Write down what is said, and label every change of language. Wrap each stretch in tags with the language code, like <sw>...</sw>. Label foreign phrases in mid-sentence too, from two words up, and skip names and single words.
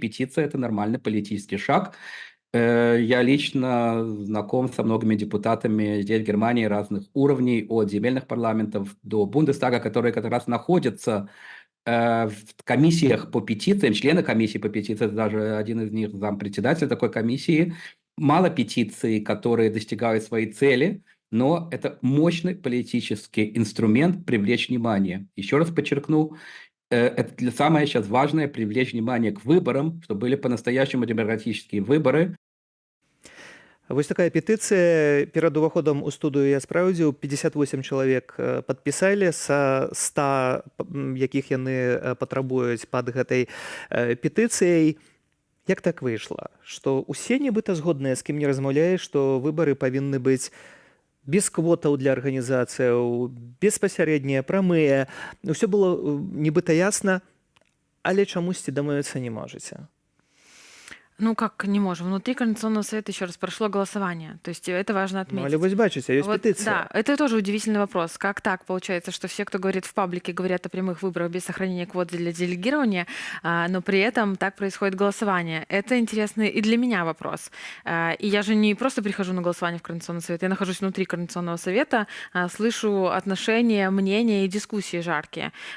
<ru>Петиция – это нормальный политический шаг. Я лично знаком со многими депутатами здесь, в Германии, разных уровней, от земельных парламентов до Бундестага, которые как раз находятся в комиссиях по петициям, члены комиссии по петициям, даже один из них зампредседателя такой комиссии. Мало петиций, которые достигают своей цели, но это мощный политический инструмент привлечь внимание. Еще раз подчеркну, это самое сейчас важное – привлечь внимание к выборам, чтобы были по-настоящему демократические выборы.</ru> <be>Вось такая петыцыя. Перад уваходам у студыю я спраўдзіў, 58 чалавек падпісалі са 100, якіх яны патрабуюць пад гэтай петыцыяй. Як так выйшла, што ўсе нібыта згодныя, з кім не размаўляеш, што выбары павінны быць без квотаў для арганізацыяў, беспасярэднія, прамыя. Усё было нібыта ясна, але чамусьці дамовіцца не можаце. Ну,</be> <ru>как не можем? Внутри Координационного совета, еще раз, прошло голосование. То есть это важно Ну, отметить.</ru> <be>але вось бачыце, ёсць Вот, петыцыя.</be> <ru>да, это тоже удивительный вопрос. Как так получается, что все, кто говорит в паблике, говорят о прямых выборах без сохранения квот для делегирования, но при этом так происходит голосование? Это интересный и для меня вопрос. И я же не просто прихожу на голосование в Координационный совет, я нахожусь внутри Координационного совета, слышу отношения, мнения и дискуссии жаркие.</ru>